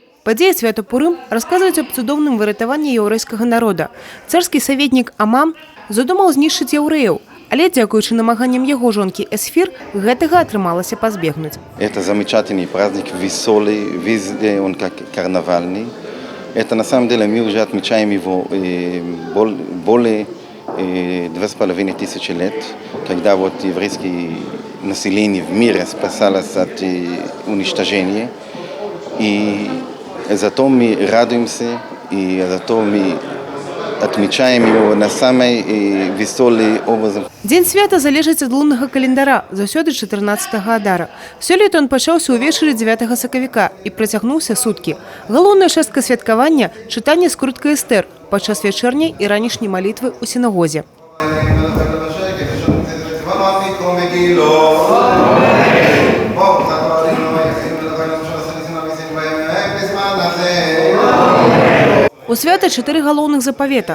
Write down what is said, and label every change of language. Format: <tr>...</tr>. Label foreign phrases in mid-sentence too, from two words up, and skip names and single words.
<be>Падзея свята Пурым расказваюць аб цудоўным выратаванні яўрэйскага народа. Царскі саветнік Аман задумаў знішчыць яўрэяў, але дзякуючы намаганням яго жонкі Эсфир гэтага атрымалася пазбегнуць.</be> <ru>Это замечательный праздник, веселый, везде он как карнавальный. Это на самом деле мы уже отмечаем его более 2500 лет, когда вот еврейское население в мире спасалось от уничтожения. И зато мы радуемся, и зато мы отмечаем его на самый веселый образ.</ru> <be>Дзень свята залежыць ад луннага календара, заўсёды 14 адара. Сёлета он пачаўся ўвечары 9 сакавіка і працягнуўся суткі. Галоўная частка святкавання – чытанне скруткай Эстэр падчас вячэрняй і ранішняй малітвы ў сінагозе. У свята 4 галоўных запавета.</be>